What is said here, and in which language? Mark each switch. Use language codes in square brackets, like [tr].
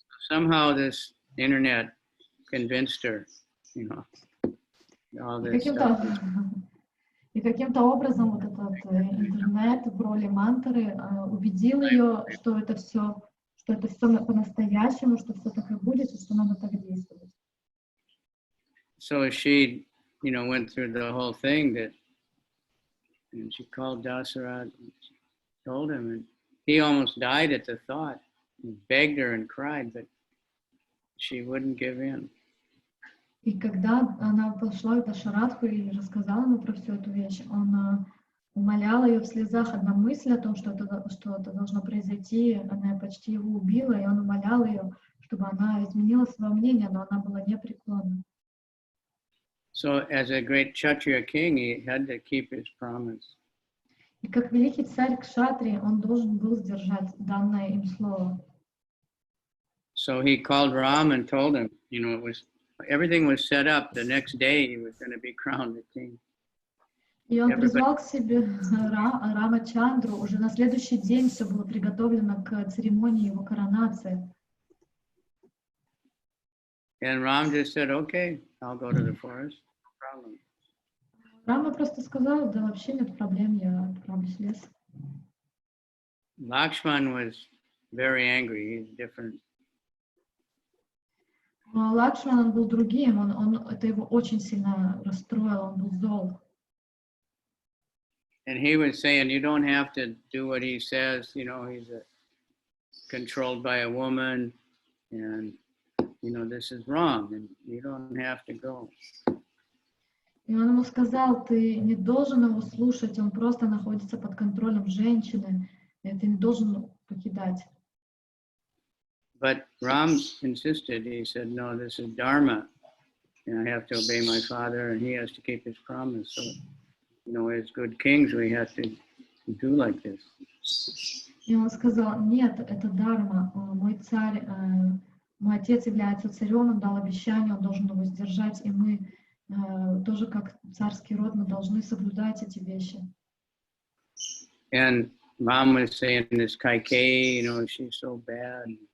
[en] Somehow this internet convinced her, you know, all this stuff. [ru] И каким-то образом вот этот интернет в роли мантры убедил ее, что это все по-настоящему, что все так и будет, и что надо так действовать. [en] So she, you know, went through the whole thing that, and she called Dasarat and she told him, and he almost died at the thought. He begged her and cried, but she wouldn't give in. [ru] И когда она пошла к Дашаратху и рассказала ему про всю эту вещь, он умолял ее в слезах. Одна мысль о том, что это должно произойти, она почти его убила, и он умолял ее, чтобы она изменила свое мнение, но она была непреклонна. [en] So as a great Kshatriya king, he had to keep his promise. [ru] И как великий царь Кшатри, он должен был сдержать данное им слово. [en] So he called Ram and told him, you know, everything was set up. The next day he was going to be crowned the king. [ru] И он призвал к себе Рамачандру. Уже на следующий день все было приготовлено к церемонии его коронации. [en] And Ram just said, okay, I'll go to the forest. No problem. [ru] Рама просто сказал, да вообще нет проблем, я отправлюсь в лес. [en] Lakshman was very angry. He's different. [ru] Но Лакшман, он был другим, это его очень сильно расстроило, он был зол. [en] And he was saying, you don't have to do what he says. You know, he's controlled by a woman, and you know this is wrong, and you don't have to go. [ru] И он ему сказал, ты не должен его слушать, он просто находится под контролем женщины, и ты не должен покидать. [en] But Ram insisted. He said, no, this is dharma, and I have to obey my father, and he has to keep his promise. So, you know, as good kings, we have to do like this. [ru] И он сказал, нет, это дарма, мой царь, мой отец является царем, он дал обещание, он должен его сдержать, и мы тоже как царский род, мы должны соблюдать эти вещи. [en] And Ram was saying this Kaikeyi, you know, she's so bad.